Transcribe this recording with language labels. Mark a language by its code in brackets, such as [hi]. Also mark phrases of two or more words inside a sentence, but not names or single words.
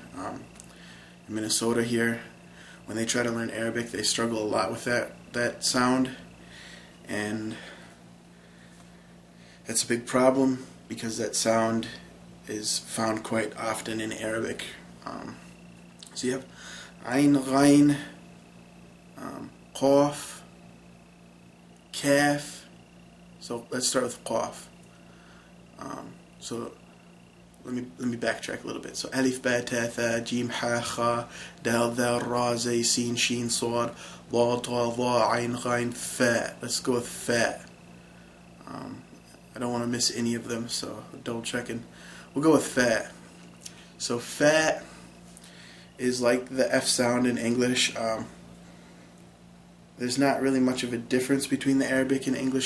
[en] In Minnesota here, when they try to learn Arabic, they struggle a lot with that sound, and that's a big problem because that sound is found quite often in Arabic. So you have [ar] عين غين قاف كاف. [en] So let's start with qaf. So let me backtrack a little bit. [ar] So ألف باء تاء, ثاء جيم حاء خاء دال ذال راء زاي سين, شين صاد لا طاء ظاء عين غين فاء. [en] Let's go with fa. I don't want to miss any of them, so double checking. We'll go with fa. So fa is like the F sound in English. There's not really much of a difference between the Arabic and English.